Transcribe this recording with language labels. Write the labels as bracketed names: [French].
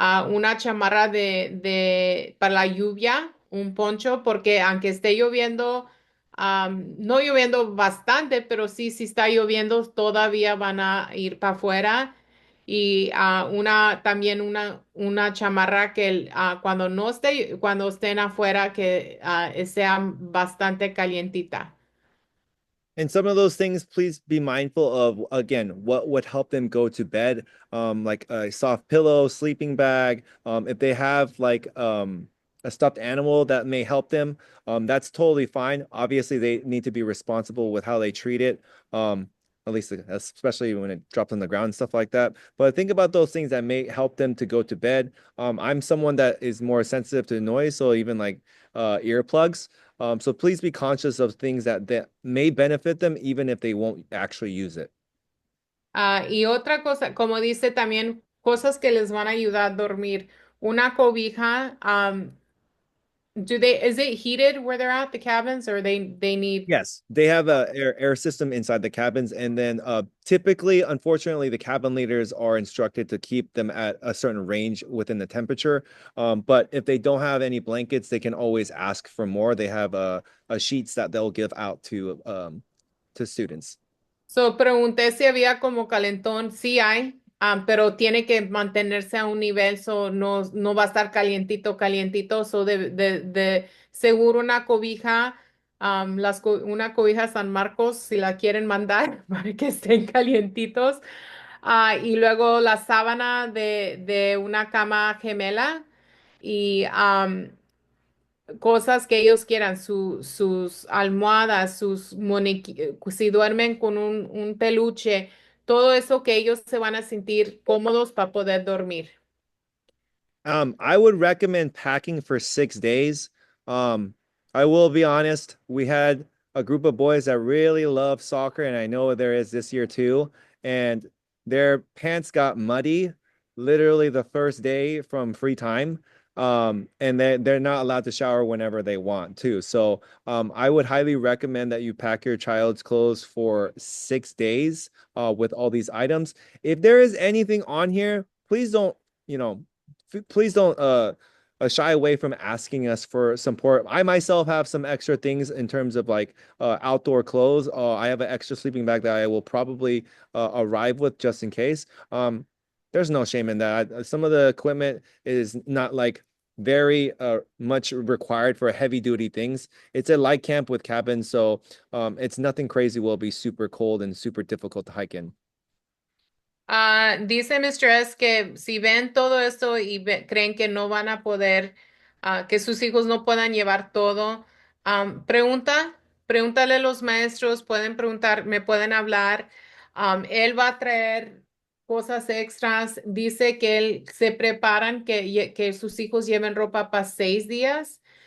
[Spanish] Una chamarra para la lluvia, un poncho, porque aunque esté lloviendo, no lloviendo bastante, pero sí está lloviendo, todavía van a ir para afuera. Y también una chamarra que cuando estén afuera, que sea bastante calientita. [English] And some of those things, please be mindful of, again, what would help them go to bed, like a soft pillow, sleeping bag. If they have like a stuffed animal that may help them, that's totally fine. Obviously, they need to be responsible with how they treat it. At least especially when it drops on the ground and stuff like that. But think about those things that may help them to go to bed. I'm someone that is more sensitive to noise, so even like earplugs. So please be conscious of things that may benefit them, even if they won't actually use it. [Spanish] Y otra cosa, como dice también, cosas que les van a ayudar a dormir. Una cobija, [English] is it heated where they're at, the cabins, or they need. Yes, they have a air system inside the cabins, and then typically, unfortunately, the cabin leaders are instructed to keep them at a certain range within the temperature. But if they don't have any blankets, they can always ask for more. They have sheets that they'll give out to students. [Spanish] So pregunté si había como calentón, sí hay, pero tiene que mantenerse a un nivel, so no va a estar calientito, calientito, so de seguro una cobija, una cobija San Marcos, si la quieren mandar para que estén calientitos. Y luego la sábana de una cama gemela y cosas que ellos quieran, sus almohadas, si duermen con un peluche, todo eso que ellos se van a sentir cómodos para poder dormir. [English] I would recommend packing for 6 days. Um, I will be honest, we had a group of boys that really love soccer, and I know there is this year too, and their pants got muddy literally the first day from free time. And they're not allowed to shower whenever they want too. So I would highly recommend that you pack your child's clothes for 6 days with all these items. If there is anything on here, please don't, you know, please don't shy away from asking us for support. I myself have some extra things in terms of like outdoor clothes. I have an extra sleeping bag that I will probably arrive with just in case. There's no shame in that. Some of the equipment is not like very much required for heavy duty things. It's a light camp with cabins, so it's nothing crazy. Will be super cold and super difficult to hike in. [Spanish] Dice Mr. S que si ven todo esto y creen que no van a poder, que sus hijos no puedan llevar todo, pregúntale a los maestros, pueden preguntar, me pueden hablar. Él va a traer cosas extras. Dice que él se preparan que sus hijos lleven ropa para 6 días.